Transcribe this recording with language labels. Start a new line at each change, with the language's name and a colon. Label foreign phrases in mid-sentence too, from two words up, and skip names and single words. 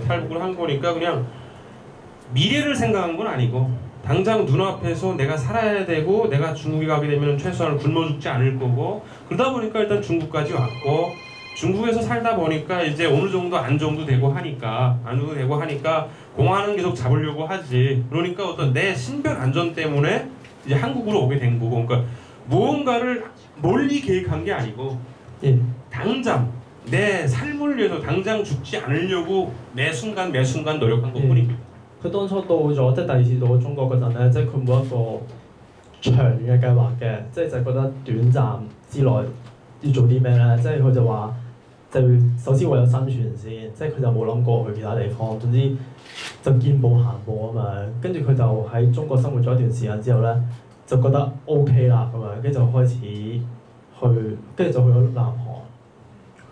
Korean: 탈북을 한 거니까 그냥 미래를 생각한 건 아니고 당장 눈앞에서 내가 살아야 되고 내가 중국에 가게 되면 최소한 굶어 죽지 않을 거고 그러다 보니까 일단 중국까지 왔고 중국에서 살다 보니까 이제 어느 정도 안정도 되고 하니까 공안은 계속 잡으려고 하지. 그러니까 어떤 내 신변 안전 때문에 이제 한국으로 오게 된 거고 그러니까 무언가를 멀리 계획한 게 아니고 예. 당장 내 삶을 위해서 당장 죽지 않으려고 매 순간 노력한 것뿐입니다.
Cantonese: 佢當初到咗即係第二次到咗中國嗰陣咧，即係佢冇一個長嘅計劃嘅，即係就覺得短暫之內要做啲咩咧？即係佢就話就首先為咗生存先，即係佢就冇諗過去其他地方。總之就見步行步咁樣，跟住佢就喺中國生活咗一段時間之後咧，就覺得 OK 啦咁樣，跟住就開始跟住就去咗南韓。